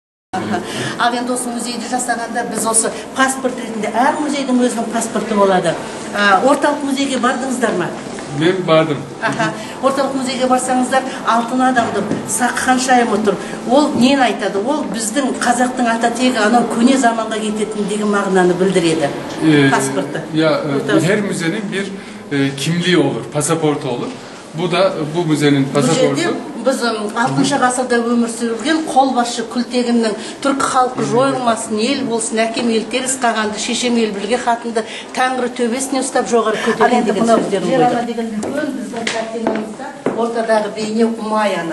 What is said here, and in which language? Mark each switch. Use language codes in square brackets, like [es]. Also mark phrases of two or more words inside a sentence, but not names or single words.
[kk] Ал енді осы музейді жасағанда біз осы паспорт ретінде әр музейдің өзінің паспорты болады. Орталық музейге бардыңыздар ма? Мен бардым. Орталық музейге барсаңыздар, алтын адамды сақ ханшайым отыр. Ол нені айтады? Ол біздің қазақтың ата тегі анау көне заманға кететін деген мағынаны білдіреді. Паспорты. [tr] Her müzenin bir kimliği olur, pasaportu olur. Bu da bu müzenin pasaportu. [kk] Біз 60 ғасырда өмір сүрген қолбасшы күлтегіннің түркі халқы жойылмасын, ел болсын, әкем ел теріс қағанды, шешем ел білге хатынды тәңірі төбесіне ұстап жоғары көтерген деген сөздерін қойды. Деген үлкен біздің картинамызда ортадағы бейне Умай ана.